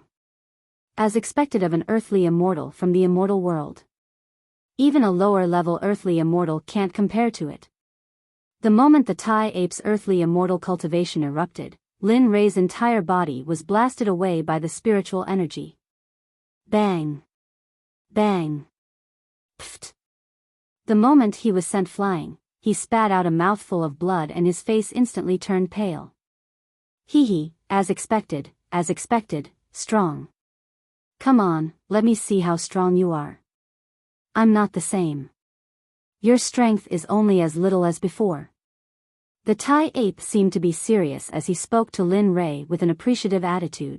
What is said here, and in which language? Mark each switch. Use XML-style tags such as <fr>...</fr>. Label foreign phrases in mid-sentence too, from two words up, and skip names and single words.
<en>As expected of an earthly immortal from the immortal world. Even a lower-level earthly immortal can't compare to it. The moment the Tai ape's earthly immortal cultivation erupted, Lin Rei's entire body was blasted away by the spiritual energy. Bang! Bang! Pfft! The moment he was sent flying, he spat out a mouthful of blood and his face instantly turned pale. Hee hee, as expected, strong. Come on, let me see how strong you are. I'm not the same. Your strength is only as little as before. The Tai ape seemed to be serious as he spoke to Lin Rei with an appreciative attitude.</en>